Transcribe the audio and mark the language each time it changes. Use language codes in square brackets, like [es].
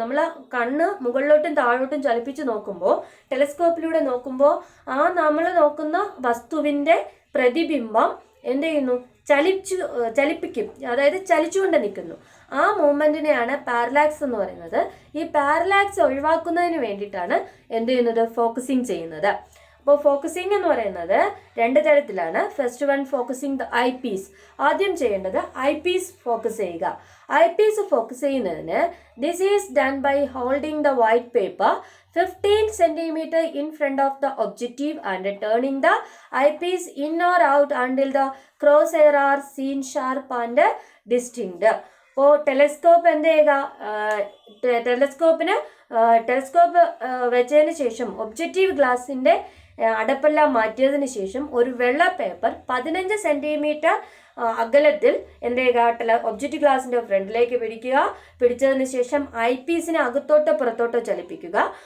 [ml] നമ്മൾ കണ്ണ് മുകളിലോട്ടും താഴോട്ടും ചലിപ്പിച്ച് നോക്കുമ്പോൾ, ടെലസ്കോപ്പിലൂടെ നോക്കുമ്പോൾ ആ നമ്മൾ നോക്കുന്ന വസ്തുവിന്റെ പ്രതിബിംബം എന്ത് ചെയ്യുന്നു, ചലിപ്പിക്കും, അതായത് ചലിച്ചുകൊണ്ട് നിൽക്കുന്നു. ആ മൂവ്മെൻറ്റിനെയാണ് പാരലാക്സ് എന്ന് പറയുന്നത്. ഈ പാരലാക്സ് ഒഴിവാക്കുന്നതിന് വേണ്ടിയിട്ടാണ് എന്ത് ചെയ്യുന്നത്, ഫോക്കസിങ് ചെയ്യുന്നത്. അപ്പോൾ ഫോക്കസിങ് എന്ന് പറയുന്നത് രണ്ട് തരത്തിലാണ്. [en] First one focusing the eyepiece. [ml] ആദ്യം ചെയ്യേണ്ടത് ഐ പീസ് ഫോക്കസ് ചെയ്യുക. ഐ പീസ് ഫോക്കസ് ചെയ്യുന്നതിന് [en] This is done by holding the white paper 15 cm in front of the objective and turning the eyepiece in or out until the crosshair are seen sharp and distinct. [ml] അപ്പോൾ telescope എന്ത് ചെയ്യുക, telescope വെച്ചതിന് ശേഷം objective ഗ്ലാസിൻ്റെ അടപ്പെല്ലാം മാറ്റിയതിന് ശേഷം ഒരു വെള്ള പേപ്പർ 15 സെൻറ്റിമീറ്റർ അകലത്തിൽ എന്ത് ചെയ്യുക, ഒബ്ജക്റ്റ് ഗ്ലാസിൻ്റെ ഫ്രണ്ടിലേക്ക് പിടിച്ചതിന് ശേഷം ഐ പീസിനെ അകത്തോട്ടോ പുറത്തോട്ടോ ചലിപ്പിക്കുക.